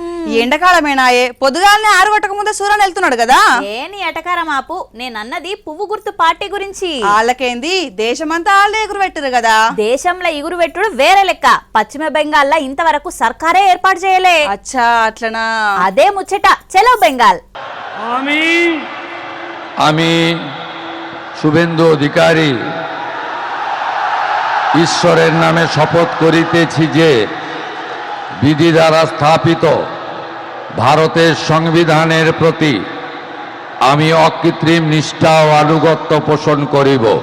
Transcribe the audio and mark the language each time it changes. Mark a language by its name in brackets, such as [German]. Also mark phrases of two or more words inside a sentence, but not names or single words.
[Telugu] ఎండకాలమేనాయే పొద్దుగాలనే 6 గంటలకు ముందే సూర్యుడు వెళ్తున్నాడు కదా. ఏని ఎటకారం ఆపు, నేనన్నది పువ్వు గుర్తు పార్టీ గురించి. వాళ్ళకేంది దేశమంతా వాళ్ళే ఎగురు పెట్టరు కదా. దేశంలో ఎగురు పెట్టుడు వేరే లెక్క. పశ్చిమ బెంగాల్లో ఇంతవరకు సర్కారే ఏర్పాటు చేయలే. అచ్చా అట్లనా. అదే ముచ్చట. చలో బెంగాల్. [Bangla] আমি শুভেন্দু অধিকারী ঈশ্বরের নামে শপথ করিতেছি যে বিধি দ্বারা স্থাপিত ভারতের সংবিধানের প্রতি আমি অকৃত্রিম নিষ্ঠা ও আনুগত্য পোষণ করিব।